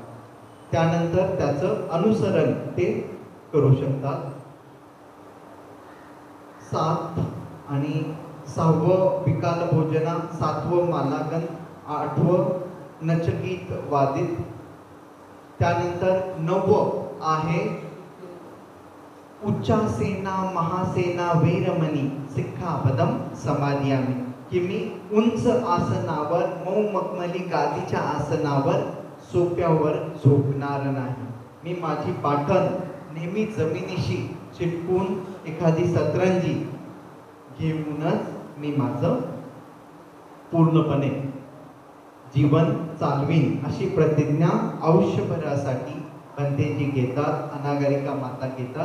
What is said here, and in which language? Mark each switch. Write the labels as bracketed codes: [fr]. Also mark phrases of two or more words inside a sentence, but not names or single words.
[mr] त्यानंतर त्याचं अनुसरण ते करू शकतात. 7 आणि 6वं [pi] विकाल भोजना, [mr] 7वं मालागन, 8वं [pi] नचगीत वादित. [mr] त्यानंतर 9वं आहे [pi] उच्चासेना महासेना वेरमणी सिक्खापदम समाधियामी [mr] की मी उंच आसनावर मऊ मखमली गादीच्या आसनावर सोप्यावर झोपणार नाही. मी माझी पाठण नेहमी जमिनीशी चिटकून एखादी सतरंजी घेऊनच मी माझं पूर्णपणे जीवन चालवीन अशी प्रतिज्ञा आयुष्यभरासाठी भंतेजी घेतात, अनागरिका माता घेतात.